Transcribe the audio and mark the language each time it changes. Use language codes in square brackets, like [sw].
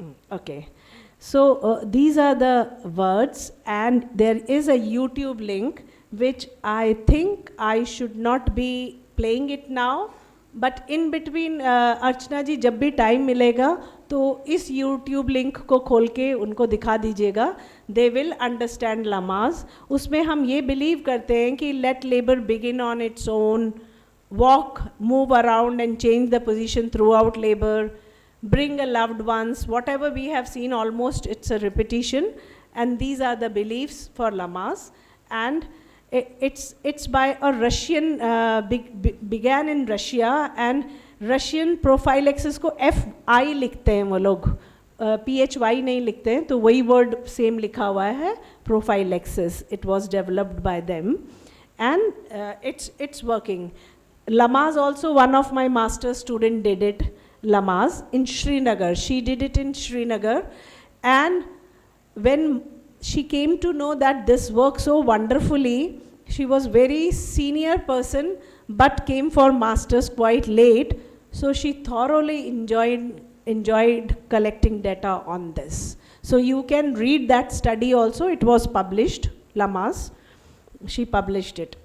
[en] Okay, so these are the words, and there is a YouTube link which I think I should not be playing it now, but in between [hi] अर्चना जी जब भी time मिलेगा तो इस YouTube link को खोल के उनको दिखा दीजिएगा. [en] They will understand Lamaze. [hi] उसमें हम ये बिलीव करते हैं कि [en] Let labour begin on its own, walk, move around and change the position throughout labour, bring a loved ones, whatever we have seen, almost it's a repetition, and these are the beliefs for Lamaze. And it's by a Russian, began in Russia, [hi] and Russian prophylaxis को FI लिखते हैं वो लोग, PHY नहीं लिखते हैं, तो वही वर्ड सेम लिखा हुआ है, prophylaxis. [en] It was developed by them, and it's working. Lamaze also, one of my master student did it, Lamaze in Srinagar. She did it in Srinagar, and when she came to know that this works so wonderfully, she was very senior person but came for masters quite late, so she thoroughly enjoyed collecting data on this. So you can read that study also, it was published, Lamaze. she published it.